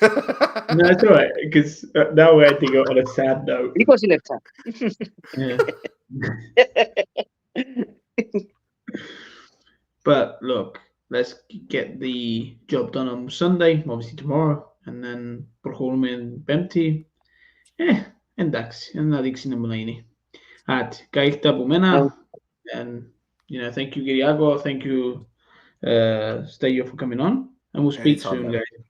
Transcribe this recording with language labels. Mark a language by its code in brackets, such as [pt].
[en] No, it's all right, because now we're ending on a sad note. [el] 20 λεπτά. [en] But look, let's get the job done on Sunday, obviously tomorrow, and then [el] προχωρούμε Πέμπτη. Εντάξει, να δείξει να μιλάει. Καλή από μένα. [en] And thank you, Kyriako. Thank you, Steyo, for coming on. And we'll speak soon, guys.